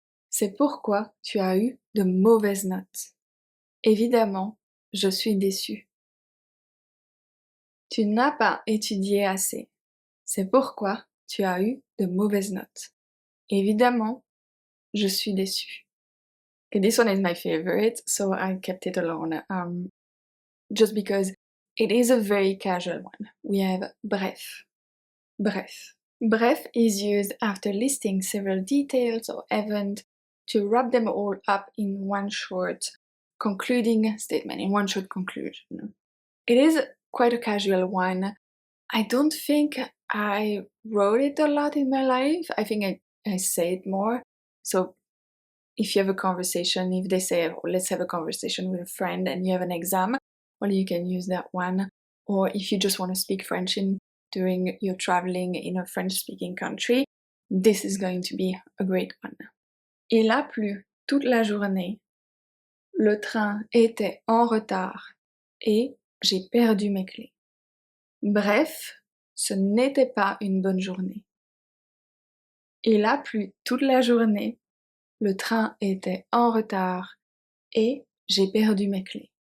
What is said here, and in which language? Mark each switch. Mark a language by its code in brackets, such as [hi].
[fr] C'est pourquoi tu as eu de mauvaises notes. Évidemment, je suis déçue. Tu n'as pas étudié assez. C'est pourquoi tu as eu de mauvaises notes. Évidemment, je suis déçue. [en] Okay, this one is my favorite, so I kept it alone. Just because it is a very casual one. We have bref. Bref. Bref is used after listing several details or events to wrap them all up in one short concluding statement, in one short conclusion. It is quite a casual one. I don't think I wrote it a lot in my life. I think I say it more. So if you have a conversation, if they say, oh, let's have a conversation with a friend and you have an exam, well, you can use that one. Or if you just want to speak French during your traveling in a French-speaking country, this is going to be a great one. [fr] Il a plu toute la journée. Le train était en retard et j'ai perdu mes clés. Bref, ce n'était pas une bonne journée. Il a plu toute la journée. Le train était en retard et j'ai perdu mes clés.